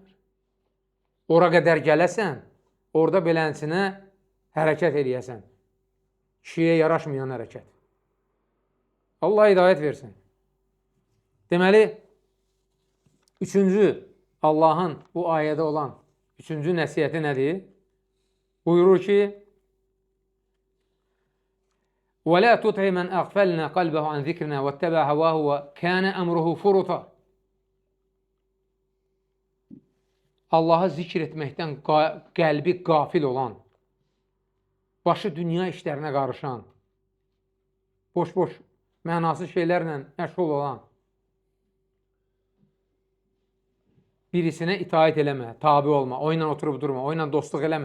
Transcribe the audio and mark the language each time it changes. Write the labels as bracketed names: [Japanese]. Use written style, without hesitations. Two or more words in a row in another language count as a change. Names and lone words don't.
[Azerbaijani] Ora qədər gələsən, orada belənsinə hərəkət eləyəsən. Kişiyə yaraşmayan hərəkət. Allah hidayət versin. Deməli, 3-cü Allahın bu ayədə olan 3-cü nəsiyyəti nədir? Buyurur ki, [Arabic] وَلَا تُطْعِ مَنْ أَغْفَلْنَا قَلْبَهُ عَنْ ذِكْرِنَا وَاتَّبَعَ هَوَاهُ وَكَانَ أَمْرُهُ فُرُطًا. [Azerbaijani] Allahı zikr etməkdən qəlbi qafil olan, başı dünya işlərinə qarışan, boş-boş, mənasız şeylərlə məşğul olan, birisinə itaət eləmə, tabi olma, o ilə oturub durma, o ilə dostluq eləmə.